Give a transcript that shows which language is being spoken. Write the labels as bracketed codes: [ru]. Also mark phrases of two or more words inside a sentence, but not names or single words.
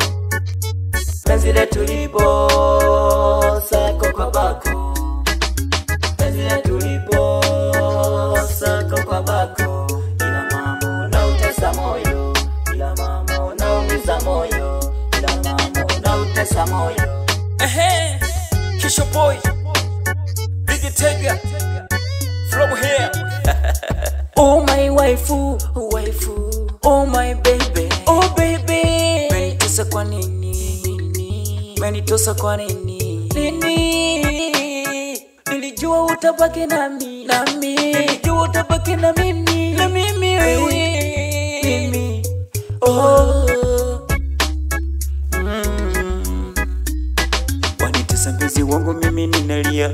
[sw] Penzi letu lipo sako kwa bako. Penzi letu lipo sako kwa bako. Ila mama unautesa moyo. Ila mama unaumiza moyo. Ila mama unautesa moyo. [en] Kisho boy, Biggie Tega, from here. Oh my waifu, oh my baby, oh baby. [sw] Menitosa kwa nini? Menitosa kwa nini? Nilijua utabaki nami. Nilijua utabaki na mimi wewe. Oh. Wanitesa mpenzi wangu mimi ninalia.